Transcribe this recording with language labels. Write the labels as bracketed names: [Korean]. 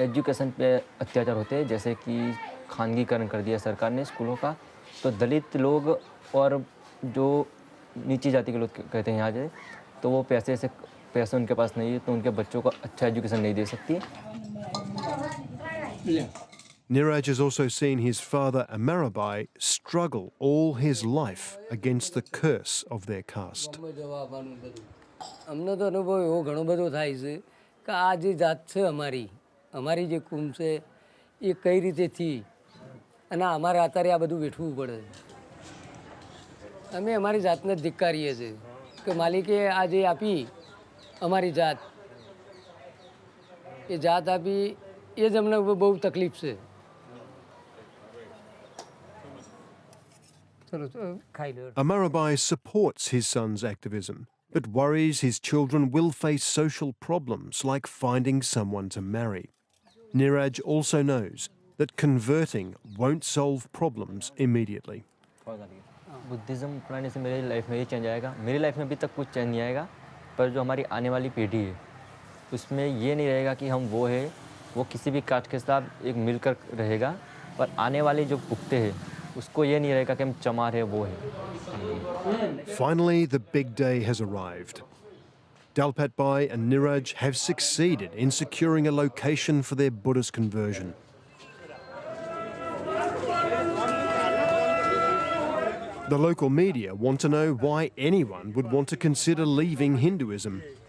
[Hindi] Education पे अत्याचार होते हैं, जैसे कि खानगीकरण कर दिया सरकार ने स्कूलों का, तो दलित लोग और जो नीची जाति के लोग कहते हैं यहाँ से, तो वो पैसे उनके पास नहीं है, तो उनके बच्चों को अच्छा एजुकेशन नहीं दे सकती। [English] Niraj has also seen his father Amarabai struggle all his life against the curse of their caste. [Gujarati] અમને તો અનુભવ એવો ઘણો બધો થાય છે કે આ જે જાત છે અમારી જે કુમ છે એ કઈ રીતે થી અને અમારે અત્યારે આ બધું વેઠવું પડે। અમે અમારી જાતને ધિક્કારીએ છીએ કે માલિકે આ જે આપી અમારી જાત, એ જાત આપી એ જ અમને બહુ તકલીફ છે। [English] Amarabai supports his son's activism, but worries his children will face social problems like finding someone to marry. Niraj also knows that converting won't solve problems immediately. [Hindi] Buddhism अपनाने से मेरी लाइफ में ये चेंज आएगा। मेरी लाइफ में अभी तक कुछ चेंज नहीं आएगा, पर जो हमारी आने वाली पीढ़ी है उसमें ये नहीं रहेगा कि हम वो है, वो किसी भी कास्ट के साथ एक मिलकर रहेगा, पर आने वाले जो पुख्ते हैं उसको ये नहीं रहेगा कि हम चमार है वो है। [English] Finally, the big day has arrived. Dalpat Bai and Niraj have succeeded in securing a location for their Buddhist conversion. The local media want to know why anyone would want to consider leaving Hinduism.